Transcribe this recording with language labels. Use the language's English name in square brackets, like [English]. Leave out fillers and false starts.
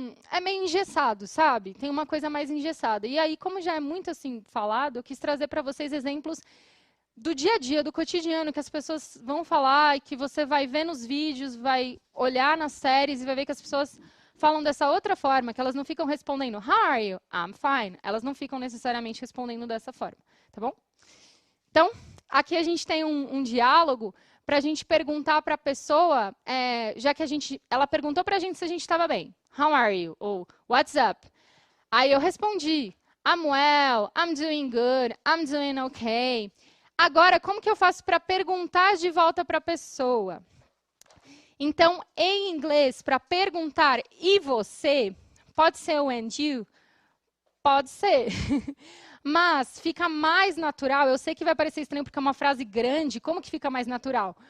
[Portuguese] é meio engessado, sabe? Tem uma coisa mais engessada. E aí, como já é muito assim falado, eu quis trazer para vocês exemplos do dia a dia, do cotidiano, que as pessoas vão falar e que você vai ver nos vídeos, vai olhar nas séries e vai ver que as pessoas falam dessa outra forma, que elas não ficam respondendo [English] How are you? I'm fine. [Portuguese] Elas não ficam necessariamente respondendo dessa forma, tá bom? Então, aqui a gente tem um diálogo para a gente perguntar para a pessoa, já que ela perguntou para a gente se a gente estava bem. [English] How are you? Ou what's up? Aí eu respondi, I'm well, I'm doing good, I'm doing okay. [Portuguese] Agora, como que eu faço para perguntar de volta para a pessoa? Então, em inglês, para perguntar e você, pode ser o [English] and you? [Portuguese] Pode ser. Mas fica mais natural, eu sei que vai parecer estranho porque é uma frase grande, como que fica mais natural?